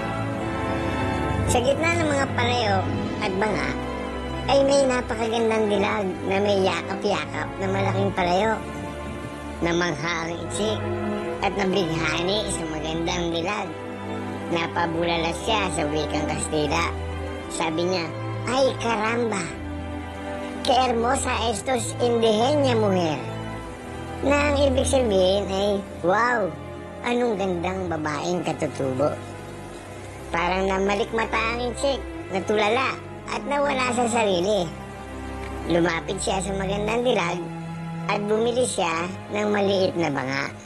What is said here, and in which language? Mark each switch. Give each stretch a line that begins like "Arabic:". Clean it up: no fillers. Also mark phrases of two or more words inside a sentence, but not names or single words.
Filipino: Sa gitna ng mga palayok at banga ay may napakagandang dilag na may yakap-yakap na malaking palayok. Namangha ang insik at nabighani sa magandang dilag. Napabulala siya sa wikang Kastila. Sabi niya,
Spanish: "Ay caramba! Que hermosa estos indihenya mujer."
Filipino: Na ang ibig sabihin ay, wow! Anong gandang babaeng katutubo. Parang namalikmata ang insik, natulala at nawala sa sarili. Lumapit siya sa magandang dilag at bumili siya ng maliit na banga.